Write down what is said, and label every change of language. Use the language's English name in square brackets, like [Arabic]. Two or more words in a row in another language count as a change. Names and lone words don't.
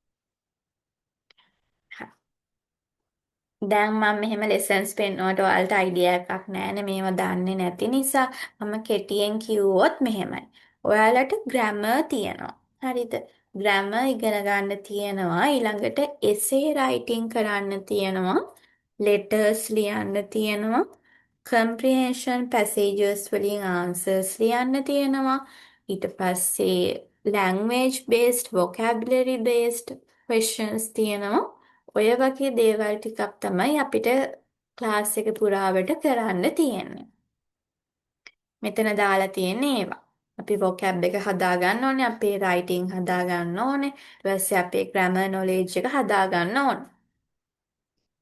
[Sinhala] දැන් මම මෙහෙම ලෙසන්ස් පෙන්වනකොට ඔයාලට අයිඩියා එකක් නැහැනේ මේවා දන්නේ නැති නිසා මම කෙටියෙන් කිව්වොත් මෙහෙමයි. ඔයාලට ග්‍රැමර් තියෙනවා. හරිද? ග්‍රැමර් ඉගෙන ගන්න තියෙනවා. ඊළඟට [English] essay writing [Sinhala] කරන්න තියෙනවා. ලෙටර්ස් ලියන්න තියෙනවා. [English] comprehension passages [Sinhala] වලින් answers ලියන්න තියෙනවා. ඊට පස්සේ [English] language based vocabulary based questions [Sinhala] තියෙනවා. ඔය වගේ දේවල් ටිකක් තමයි අපිට ක්ලාස් එක පුරාවට කරන්න තියෙන්නේ. මෙතන දාලා තියෙන්නේ ඒවා. අපි vocab එක හදා ගන්න ඕනේ, අපේ writing හදා ගන්න ඕනේ, ඊට පස්සේ අපේ [English] grammar knowledge [Sinhala] එක හදා ගන්න ඕනේ.